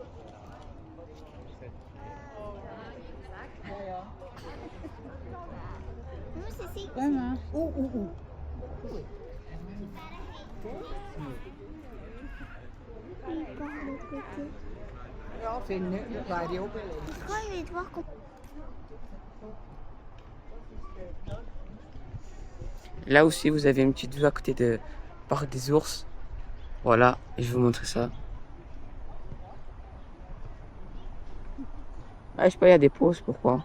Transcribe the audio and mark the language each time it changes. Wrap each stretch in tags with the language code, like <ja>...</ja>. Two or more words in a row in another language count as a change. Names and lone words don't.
<nl>Bijna. Ja, vinden, dat waren die ook wel eens. Kan je niet wachten?</nl> <fr>Là aussi, vous avez une petite vue à côté de parc des ours. Voilà, et je vais vous montrer ça. Ah, je sais pas, il y a des pauses, pourquoi?</fr>